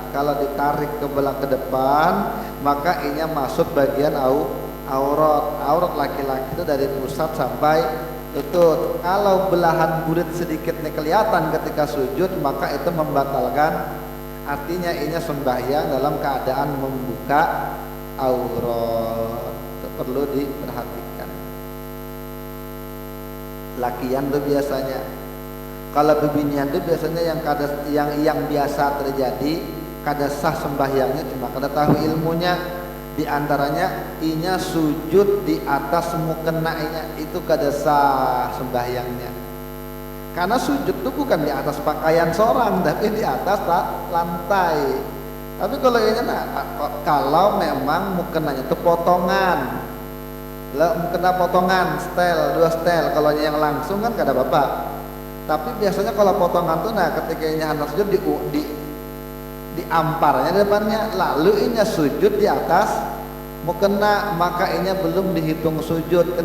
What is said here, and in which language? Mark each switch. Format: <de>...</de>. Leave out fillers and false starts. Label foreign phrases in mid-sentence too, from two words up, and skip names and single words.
<id>Kalau ditarik ke belakang ke depan, maka ini masuk bagian aurat laki-laki itu dari pusat sampai lutut. Kalau belahan burit sedikit nih kelihatan ketika sujud, maka itu membatalkan. Artinya ini sembahyang dalam keadaan membuka aurat. Itu perlu diperhatikan.</id> <bjn>Lakian tuh biasanya, kalau bebinian itu biasanya yang biasa terjadi kada sah sembahyangnya, cuma kada tahu ilmunya. Di antaranya inya sujud di atas mukenainya, itu kada sah sembahyangnya.</bjn> <id>Karena sujud itu bukan di atas pakaian seorang, tapi di atas lantai. Tapi kalau ini kalau memang mukenanya itu potongan, mukena potongan, setel, 2 setel. Kalau yang langsung kan gak ada apa-apa. Tapi biasanya kalau potongan tuh, ketika ini anak sujud di amparnya di depannya, lalu ini sujud di atas mukena, maka ini belum dihitung sujud.</id>